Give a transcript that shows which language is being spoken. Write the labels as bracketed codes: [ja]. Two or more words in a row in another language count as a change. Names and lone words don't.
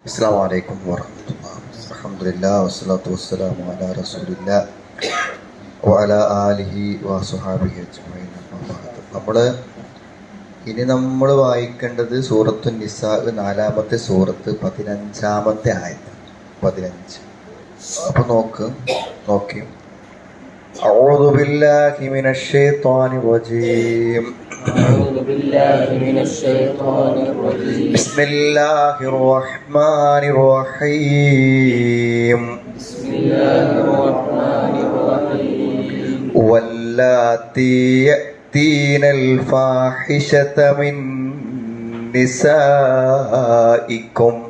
[ar] السلام عليكم ورحمة الله الحمد لله والصلاة والسلام على رسول الله وعلى آله وأصحابه أجمعين. [ml] നമ്മൾ വായിക്കേണ്ടത് സൂറത്തു നിസാ, 4-ാമത്തെ സൂറത്ത്, 15-ാമത്തെ ആയത്ത്. [ar] 15. [ml] അപ്പൊ നോക്കി [ar] أعوذ بالله من الشيطان الرجيم. بسم الله الرحمن الرحيم. واللاتي يأتين الفاحشة من نسائكم